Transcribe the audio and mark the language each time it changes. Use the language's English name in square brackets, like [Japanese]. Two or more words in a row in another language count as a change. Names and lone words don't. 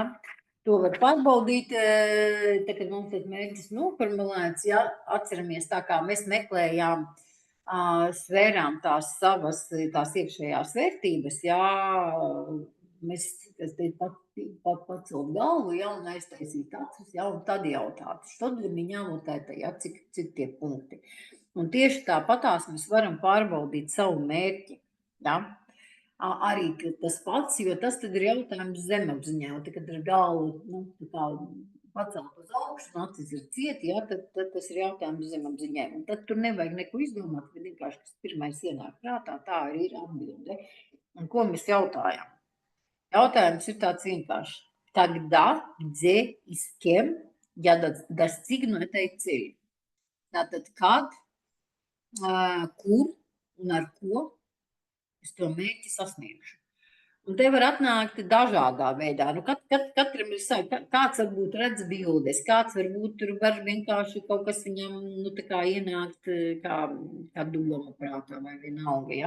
[Latvian] To var pārbaudīt, kad mums tas mērķis noformulēts, ja, atceramies tā kā mēs meklējām, svērām tās savas, tās iekšējās vērtības, jā, mēs pacelt galvu, ja, un aiztaisīt acis, ja, un tad jautāt, [Russian] что для меня вот это, [Latvian] ja, cik tie punkti. Un tieši tāpatās mēs varam pārbaudīt savu mērķi, ja. Arī tas pats, jo tas tad ir jautājums zemapziņā, un kad ir galva, nu, tā pacelt uz augšu, un acis ir cieti, ja, tad tas ir jautājums zemapziņai. Un tad tur nevajag neko izdomāt, bet vienkārši, kas pirmais ienāk prātā, tā arī ir atbilde. Un ko mēs jautājam? Jautājums ir tāds vienkārši. [Russian] Когда, где и с кем я достигну этой цели? [Latvian] Tātad, kad, kur un ar ko es to mērķi sasniegšu. Un te var atnākt dažādā veidā. Nu, katram ir savi, kāds varbūt redz bildes, kāds varbūt tur var vienkārši kaut kas viņam, nu, tā kā ienākt kā doma prātā vai vienalga, ja.